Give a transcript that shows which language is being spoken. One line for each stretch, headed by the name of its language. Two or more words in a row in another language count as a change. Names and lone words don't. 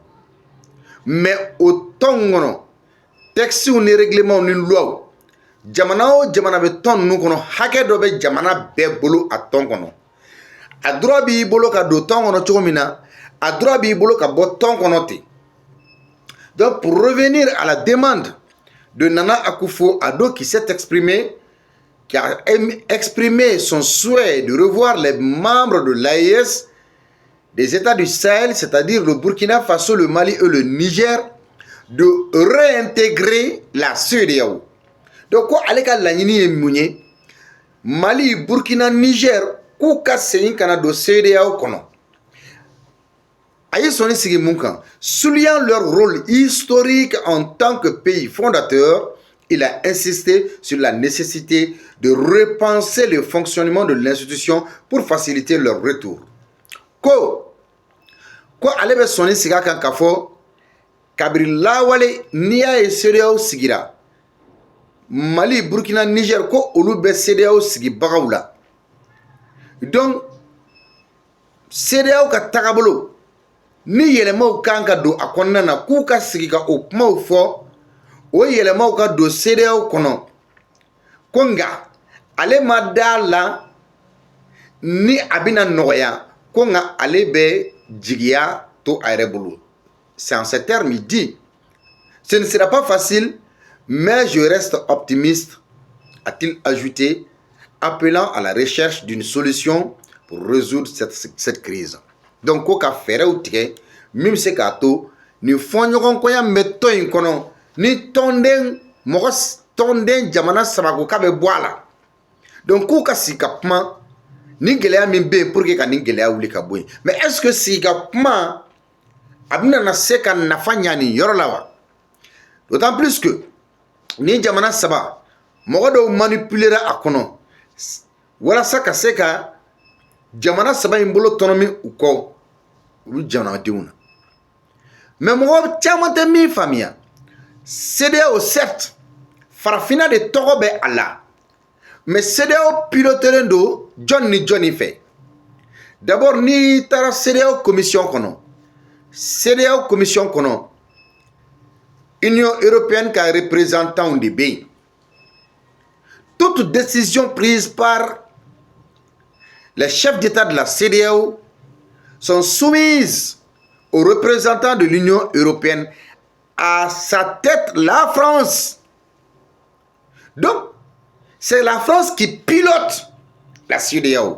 Bambara: Mais o tɔn kɔnɔ textes ni règlements ni lois jamana o jamana bɛ tɔn ninnu kɔnɔ hakɛ dɔ bɛ jamana bɛɛ bolo a tɔn kɔnɔ. A droit b'i bolo ka don tɔn kɔnɔ cogo min na, a droit b'i bolo ka bɔ tɔn kɔnɔ ten.
French: Donc pour revenir à la demande de Nana Akufo-Addo qui s'est exprimé, qui a exprimé son souhait de revoir les membres de l'AES des États du Sahel, c'est-à-dire le Burkina Faso, le Mali et le Niger, de réintégrer la CEDEAO.
Bambara: Donc, quoi, allez ka laɲini ye mun ye Mali, Burkina, Niger, k'u ka segin ka na don CEDEAO kɔnɔ. A ye sɔnni sigi mun kan,
French: soulignant leur rôle historique en tant que pays fondateur, il a insisté sur la nécessité de repenser le fonctionnement de l'institution pour faciliter leur retour.
Bambara: Ko ale bɛ sɔnni sigi a kan k'a fɔ kabiri lawale n'i y'a ye CEDEAO sigira Mali, Burkina, Niger ko olu bɛ CEDEAO sigibagaw la. Donc CEDEAO ka tagabolo ni yɛlɛmaw kan ka don a kɔnɔna na k'u ka sigi ka o kumaw fɔ o yɛlɛmaw ka don CEDEAO kɔnɔ ko nka ale ma da la ni a bɛna nɔgɔya ko nka ale bɛ jigiya to a yɛrɛ bolo.
French: C'est en ces termes il dit ce ne sera pas facile mais je reste optimiste, a-t-il ajouté, appelant à la recherche d'une solution pour résoudre cette crise.
Bambara: Donc ko ka fɛɛrɛw tigɛ min bɛ se k'a to ni fɔɲɔgɔnkɔya min bɛ tɔn in kɔnɔ ni tɔnden jamana saba ko k'a bɛ bɔ a la. Donc k'u ka sigi ka kuma ni gɛlɛya min bɛ yen
French: pour que
Bambara: ka nin gɛlɛya wuli ka bɔ yen.
French: Mais est-ce que
Bambara: sigi ka kuma a bɛna se ka nafa ɲa nin yɔrɔ la wa?
French: D'autant plus que
Bambara: ni jamana saba mɔgɔ dɔw manipulera a kɔnɔ walasa ka se ka jamana saba in bolo tɔnɔmi u kɔ olu jamanadenw na. Mais mɔgɔ caman tɛ min faamuya CEDEAO certes farafinna de tɔgɔ bɛ a la mais CEDEAO pilotelen don jɔn ni jɔn fɛ. D'abord n'i taara CEDEAO commission kɔnɔ
French: Union européenne
Bambara: ka représentant de bɛ yen.
French: Toute décision prise par les chefs d'État de la CEDEAO sont soumises aux représentants de l'Union européenne, à sa tête la France. Donc, c'est la France qui pilote la CEDEAO.